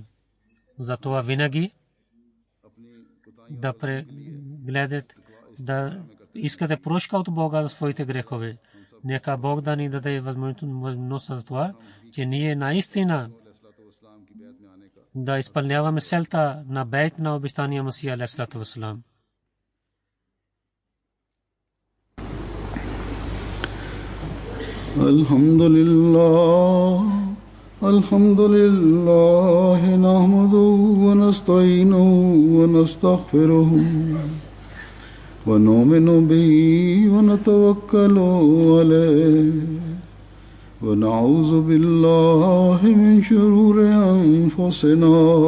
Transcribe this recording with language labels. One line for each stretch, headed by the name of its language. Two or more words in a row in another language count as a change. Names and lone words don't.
Bulgarian: Затова винаги да прегледате, да искате прошка от Бога за своите грехове. Нека Бог да ни даде възможност за това, че ние наистина да изпълняваме целта на бейт на обещания Масия
Arabic: عليه الصلاة والسلام. الحمد لله نحمده ونستعينه ونستغفره ونؤمن به ونتوكل عليه ونعوذ بالله من شرور أنفسنا